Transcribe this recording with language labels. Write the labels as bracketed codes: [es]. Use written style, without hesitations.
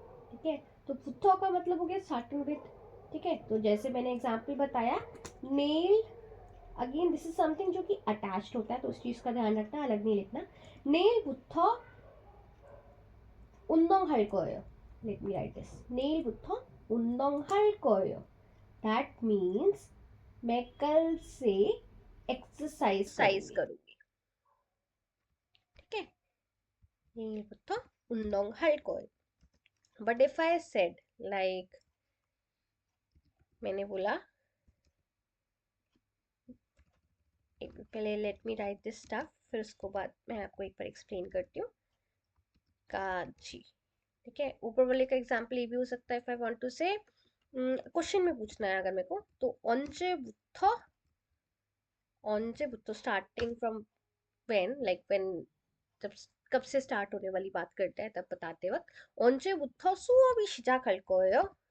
[hi] ठीक है, तो पुत्थो का मतलब हो गया स्टार्टिंग विद। ठीक है, तो जैसे मैंने एग्जाम्पल बताया, nail, again this is something जो कि अटैच्ड होता है, तो उस चीज का ध्यान रखना, अलग नहीं लिखना। [ko] नेल पुत्थो 운동할 거예요. [en] Let me write this. [ko] 내일부터 운동할 거예요. [en] That means [hi] मैं कल से एक्सरसाइज करूंगी। ठीक है, [ko] 내일부터 운동할 거예요. [en] But if I said like, [hi] मैंने बोला, पहले let मी right this stuff, फिर उसको बाद मैं आपको एक बार एक्सप्लेन करती हूँ। काजी, ठीक है, ऊपर वाले का एग्जाम्पल ये भी हो सकता है, इफ आई वांट टू से क्वेश्चन में पूछना है अगर मेरे को, तो [ko] 언제부터 [hi] starting from when, like when, जब कब से स्टार्ट होने वाली बात करते हैं तब बताते वक्त, [ko] 언제부터 수업이 시작할 거예요?